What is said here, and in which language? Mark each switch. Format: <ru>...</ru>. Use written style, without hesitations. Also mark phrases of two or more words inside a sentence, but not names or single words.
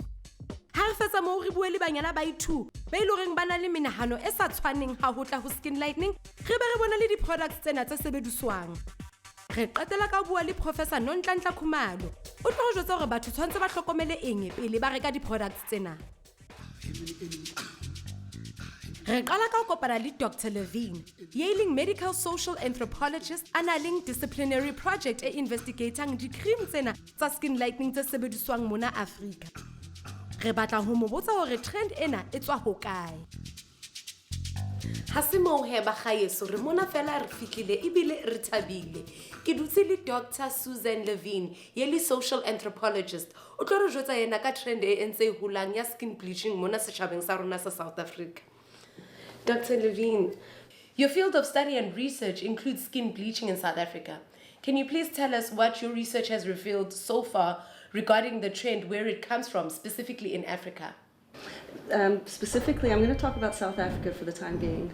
<st>Ha re fetsa moo re bue le banyana ba i2 ba ile horeng ba na le menahano e sa tshwaneng ha ho tla ho</st> <en>skin lightening,</en> <st>re be re bona le di-products tsena tse sebediswang. Re qetela ka bua le Professor Nonhlanhla Khumalo. O tlo re jwetsa hore batho tshwantse ba hlokomele eng pele ba reka di-products tsena. Re qala ka ho kopana le Dr. Levine, Yale</st> <en>medical social anthropologist analyzing disciplinary project</en> <st>e investigating di-cream tsena tsa</st> <en>skin lightening</en> <st>tse sebediswang mona Afrika. Re batla ho mo botsa hore trend ena e tswa ho kae. Ha se moo ba gaeso re mona fela re fihlile ebile re thabile. Ke dutse le Dr.</st> <en>Susan Levine, Yale social anthropologist.</en> <st>O tlo re jwetsa yena ka trend e ntse e holang ya</st> <en>skin bleaching</en> <st>mona setjhabeng sa rona sa South Africa.</st> <en>Dr. Levine, your field of study and research includes skin bleaching in South Africa. Can you please tell us what your research has revealed so far regarding the trend, where it comes from, specifically in Africa? Specifically, I'm going to talk about South Africa for the time being.</en>